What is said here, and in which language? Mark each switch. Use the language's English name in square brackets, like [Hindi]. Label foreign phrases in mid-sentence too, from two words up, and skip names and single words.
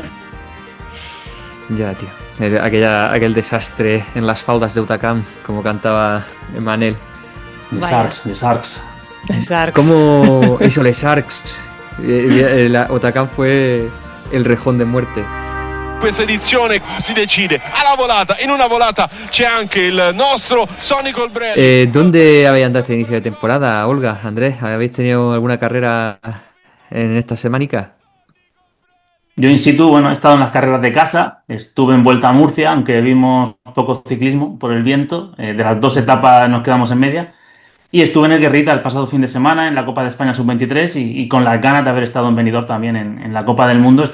[Spanish] Ya, tío. Aquel desastre en las faldas de Utacam, como cantaba Manel. Les Arcs. ¿Cómo hizo Les Arcs? Utacam fue el rejón de muerte. [Italian] Questa edizione si decide alla volata, in una volata c'è anche il nostro Sonny Colbrelli. [Spanish] ¿Dónde habéis andado este inicio de temporada, Olga, Andrés? ¿Habéis tenido alguna carrera en esta semanica? Yo in situ, he estado en las carreras de casa, estuve en Vuelta a Murcia, aunque vimos poco ciclismo por el viento, de las dos etapas nos quedamos en media, y estuve en el Guerrita el pasado fin de semana en la Copa de España Sub-23 y con las ganas de haber estado en Benidorm también en la Copa del Mundo.